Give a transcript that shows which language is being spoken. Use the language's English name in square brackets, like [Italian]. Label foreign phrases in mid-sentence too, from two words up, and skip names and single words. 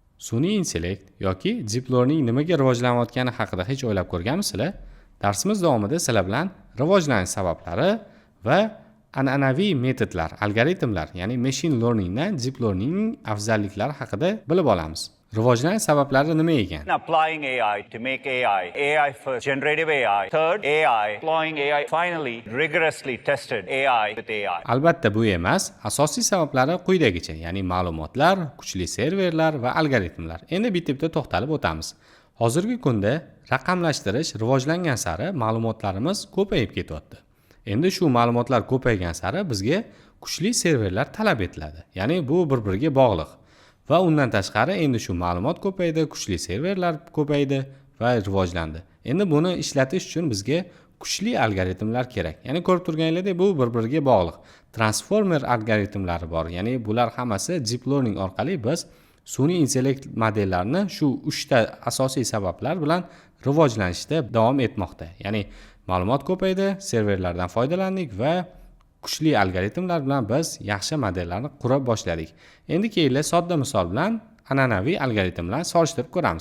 [Uzbek] Sun'iy intellekt yoki [English] deep learning [Uzbek] nimaga rivojlanayotgani haqida hech o'ylab ko'rganmisizlar? Darsimiz davomida sizlar bilan rivojlanish sabablari va an'anaviy metodlar, algoritmlar, ya'ni [English] machine learning [Uzbek] dan deep learningning afzalliklari haqida bilib olamiz. Rivojlanish sabablari nima ekan? [English] Applying AI to make AI first, generative AI, third AI, applying AI, finally rigorously tested AI with AI. [Uzbek] Albatta bu emas, asosiy sabablari quyidagicha, ya'ni ma'lumotlar, kuchli serverlar va algoritmlar. Endi bitta-bitta to'xtalib o'tamiz. Hozirgi kunda raqamlashtirish rivojlangan sari ma'lumotlarimiz ko'payib ketyapti. Endi shu ma'lumotlar ko'paygan sari bizga kuchli serverlar talab etiladi. Ya'ni bu bir-biriga bog'liq. Va undan tashqari endi shu ma'lumot ko'paydi, kuchli serverlar ko'paydi va rivojlandi. Endi buni ishlatish uchun bizga kuchli algoritmlar kerak. Ya'ni ko'rib turganingizdek, bu bir-biriga bog'liq. Transformer algoritmlari bor. Ya'ni bular hammasi deep learning orqali biz sun'iy intellekt modellarini shu 3 ta asosiy sabablar bilan rivojlanishda davom etmoqda. Ya'ni ma'lumot ko'paydi, serverlardan foydalandik va kuchli algoritmlar bilan biz yaxshi modellarni qura boshladik. Endi kelinglar sodda misol bilan an'anaviy algoritm bilan solishtirib ko'ramiz.